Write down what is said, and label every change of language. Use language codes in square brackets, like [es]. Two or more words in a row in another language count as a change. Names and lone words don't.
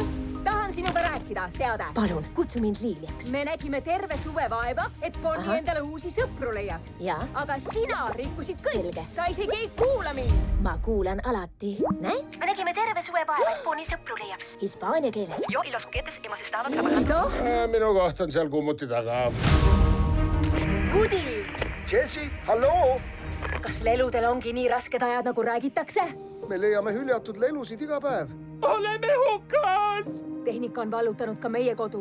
[et] Tahan sinuga rääkida, seade. Palun, kutsu mind Liiliaks. Me nägime terve suve vaeva, et Bonnie endale uusi sõpru leiaks. Ja? Aga sina rikkusid kõik. Selge. Sa isegi ei kuula mind. Ma kuulan alati. Näed? Me nägime terve suve vaeva, et Bonnie sõpru leiaks. Hispaania keeles. [es] Jo y los juguetes hemos estado trabajando. [et] Mida? Minu koht on seal kummuti taga. Woody, Jessie, halloo! kas leludel ongi nii rasked ajad, nagu räägitakse? Me leiame hüljatud lelusid iga päev. Oleme hukas! Tehnika on vallutanud ka meie kodu.